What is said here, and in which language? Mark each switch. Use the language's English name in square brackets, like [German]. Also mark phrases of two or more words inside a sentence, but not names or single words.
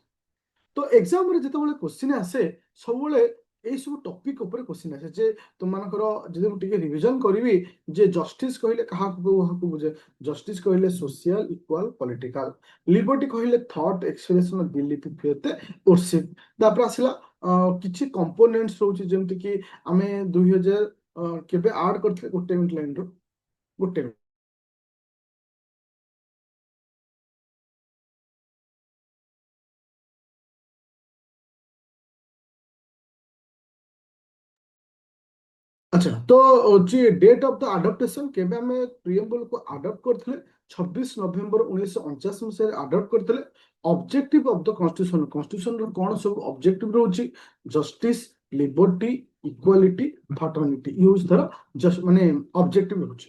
[Odia] তো ଏକ୍ସାମ୍ରେ ଯେତେବେଳେ କୋଶ୍ଚିନ୍ ଆସେ ସବୁବେଳେ ଏଇସବୁ ଟପିକ୍ ଉପରେ କୋଶ୍ଚିନ୍ ଆସେ ଯେ ତୁମମାନଙ୍କର ଯଦି ମୁଁ ଟିକେ ରିଭିଜନ କରିବି ଯେ ଜଷ୍ଟିସ୍ କହିଲେ କାହାକୁ କାହାକୁ ବୁଝେ? ଜଷ୍ଟିସ୍ କହିଲେ [English] social, equal, political. [Odia] ଲିବର୍ଟି କହିଲେ [English] thought expression of belief, faith, worship. [Odia] ତାପରେ ଆସିଲା କିଛି କମ୍ପୋନେଣ୍ଟସ ରହୁଛି ଯେମିତିକି ଆମେ 2000 କେବେ ଆଡ୍ କରିଥିଲେ? ଗୋଟେ ମିନିଟ୍ ଲାଇନରୁ ଗୋଟେ ମିନିଟ୍। ଆଚ୍ଛା, ତ ଯେ [English] date of the adoption [Odia] କେବେ ଆମେ ପ୍ରିଏମ୍ବଲ କୁ ଆଡପ୍ଟ କରିଥିଲେ? 26 ନଭେମ୍ବର 1949 ମସିହାରେ ଆଡପ୍ଟ କରିଥିଲେ। [English] objective of the constitution, [Odia] କନଷ୍ଟିଟ୍ୟୁସନର କଣ ସବୁ ଅବଜେକ୍ଟିଭ ରହୁଛି? [English] justice, liberty, equality, fraternity, [Odia] ଇଏ ହେଉଛି ତାର ମାନେ ଅବଜେକ୍ଟିଭ ରହୁଛି।